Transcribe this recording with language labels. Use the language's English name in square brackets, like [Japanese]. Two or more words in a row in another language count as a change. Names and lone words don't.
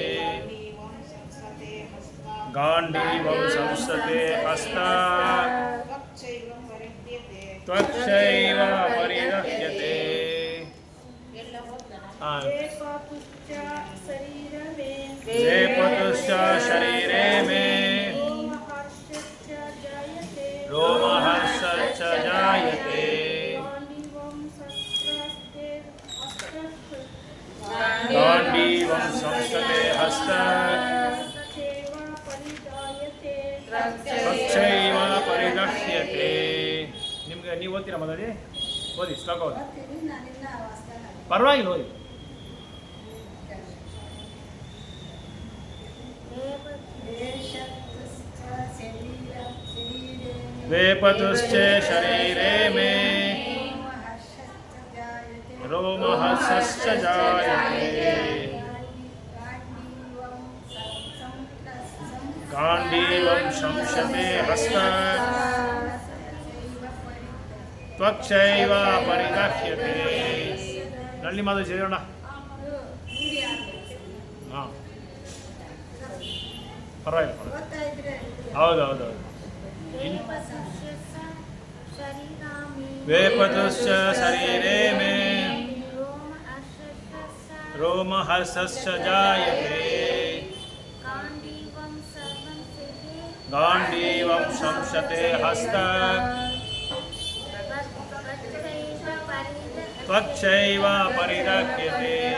[Sanskrit] गाण्डीवं संसते हस्तात् त्वच्चैव परिदह्यते वेपतुश्च शरीरे मे रोमहर्षश्च जायते गाण्डीवं संसते हस्तात् त्वच्चैव परिदह्यते [Kannada] ನಿಮಗೆ ನೀವು ಓದ್ತೀರಾ ಮೊದಲೇ ಓದಿ ಶ್ಲೋಕ ಓದಿ ಪರವಾಗಿಲ್ಲ ಓದಿ [Sanskrit] वेपतुश्च शरीरे मे रोमहर्षश्च जायते गाण्डीवं संशते हस्तात् त्वच्चैव परिदह्यते नल्ली माता चेयोण हाँ [Kannada] ಪರವಾಗಿಲ್ಲ ಹೌದು ಹೌದು ಹೌದು [Sanskrit] ವೇಪತುಶ್ಚ ಶರೀರೇ ಮೇ ರೋಮಹರ್ಷಶ್ಚ ಜಾಯತೆ ಗಾಂಡೀವಂ ಸಂಶತೆ ಹಸ್ತ ತ್ವಚ್ಚೈವ ಪರಿರಕ್ಯತೆ.